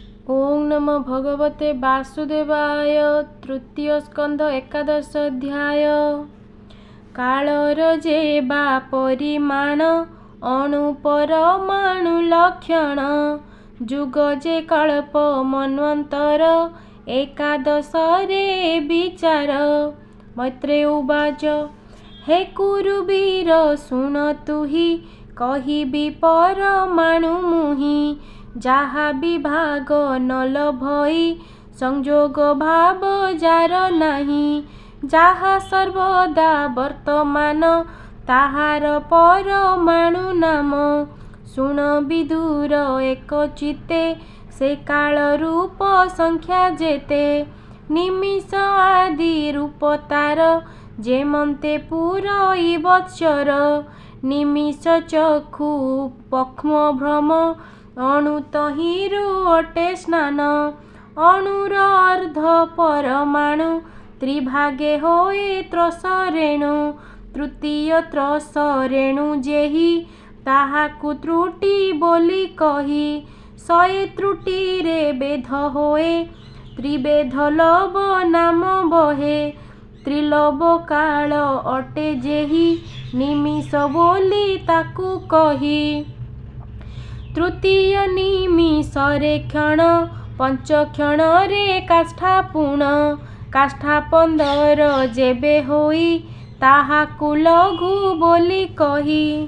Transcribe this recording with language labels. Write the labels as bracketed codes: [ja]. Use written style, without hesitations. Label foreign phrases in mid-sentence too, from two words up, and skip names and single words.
[sa] ओं नमो भगवते वासुदेवाय। [or] ତୃତୀୟ ସ୍କନ୍ଧ ଏକାଦଶ ଅଧ୍ୟାୟ। କାଳର ଜେ ବା ପରିମାଣ ଅଣୁ ପରମାଣୁ ଲକ୍ଷଣ ଜୁଗ ଜେ କଳ୍ପ ମନ୍ୱନ୍ତର ଏକାଦଶ ରେ ବିଚାର। [sa] मैत्रेय उवाच [or] ହେ କୁରୁବୀର ଶୁଣ ତୁହି କହିବି ପରମାଣୁ ମୁହି ଜାହା ବିଭାଗ ନଲ ଭଇ ସଂଜୋଗ ଭାବ ଜାର ନାହି ଜାହା ସର୍ବଦା ବର୍ତ୍ତମାନ ତାହାର ପରମାଣୁ ନାମ। ଶୁଣ ବିଦୁର ଏକ ଚିତ୍ତେ ସେ କାଳ ରୂପ ସଂଖ୍ୟା ଜେତେ ନିମିଷ ଆଦି ରୂପ ତାର ଜେମନ୍ତେ ପୁରଇ ବତ୍ସର ନିମିଷ ଚକ୍ଷୁ ପକ୍ଷ୍ମ ଭ୍ରମ ଅଣୁ ତହିରୁ ଅଟେ ସ୍ନାନ ଅଣୁର ଅର୍ଦ୍ଧ ପରମାଣୁ ତ୍ରିଭାଗେ ହୋଏ ତ୍ରସ ରେଣୁ ତୃତୀୟ ତ୍ରସ ରେଣୁ ଜେହି ତାହାକୁ ତ୍ରୁଟି ବୋଲି କହି ଶଏ ତ୍ରୁଟି ରେ ବେଧ ହୋଏ ତ୍ରିବେଧ ଲବ ନାମ ବହେ ତ୍ରିଲବ କାଳ ଅଟେ ଜେହି ନିମିଷ ବୋଲି ତାକୁ କହି। ତୃତୀୟ ନିମିଷରେ କ୍ଷଣ ପଞ୍ଚ କ୍ଷଣ ରେ କାଷ୍ଠା ପୁଣ କାଷ୍ଠା 15 ଜେବେ ହୋଇ ତାହାକୁ ଲଘୁ ବୋଲି କହି।